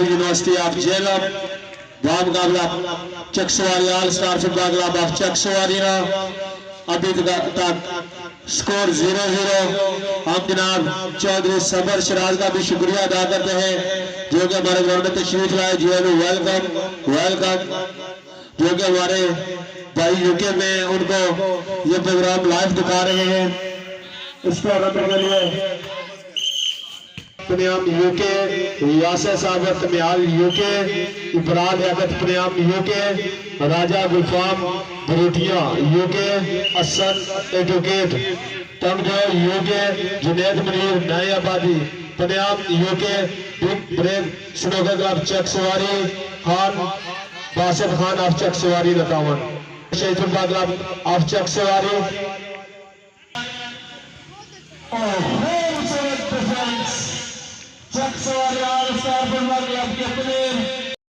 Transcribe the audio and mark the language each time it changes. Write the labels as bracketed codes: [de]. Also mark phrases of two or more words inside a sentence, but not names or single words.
[ur] یونیورسٹی آف جہلم مقابلہ چکسواری آل سٹار فٹبال کلب آف چکسواری ابھی تک سکور 0-0 ہم جناب چوہدری صبر شراز کا بھی شکریہ ادا کرتے ہیں جو کہ ہمارے گراؤنڈ میں تشریف لائے ویلکم جو کہ ہمارے بھائی یوکے میں ان کو یہ پروگرام لائیو دکھا رہے ہیں اس کو رکھنے کے لیے پنیام یوکے یاسر صابر تمیال یوکے ابرال یاقت پنیام یوکے راجہ گلفام بروٹیاں یوکے اسد ایڈوکیٹ تنگو یوکے جنید منیر نئی آبادی پنیام یوکے بگ بریک سنوکر کلب چکسواری خان قاسم خان آف چکسواری نتاون شہید فٹبال کلب آف چکسواری چکسواری آل سٹار فٹبال کلب کے پلیئر